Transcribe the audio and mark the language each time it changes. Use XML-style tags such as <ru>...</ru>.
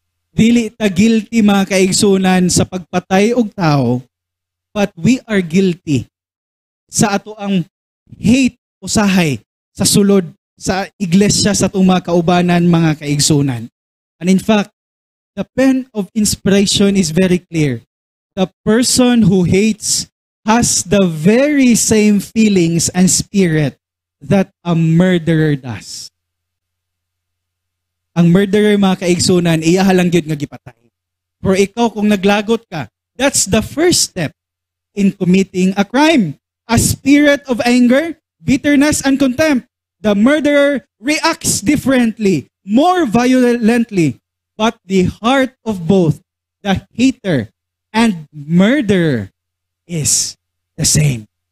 <ceb>Dili ta guilty mga kaigsunan sa pagpatay og tao,</ceb> <en>but we are guilty</en> <ceb>sa ato ang hate usahay sa sulod sa iglesia sa itong mga kaubanan mga kaigsunan.</ceb> <en>And in fact, the pen of inspiration is very clear. The person who hates has the very same feelings and spirit that a murderer does.</en> <ceb>Ang murderer mga kaigsunan, iyahalang yun nga gipatay. Pero ikaw kung naglagot ka,</ceb> <en>that's the first step in committing a crime. A spirit of anger, bitterness, and contempt. The murderer reacts differently, more violently, but the heart of both the hater and murderer is the same.</en>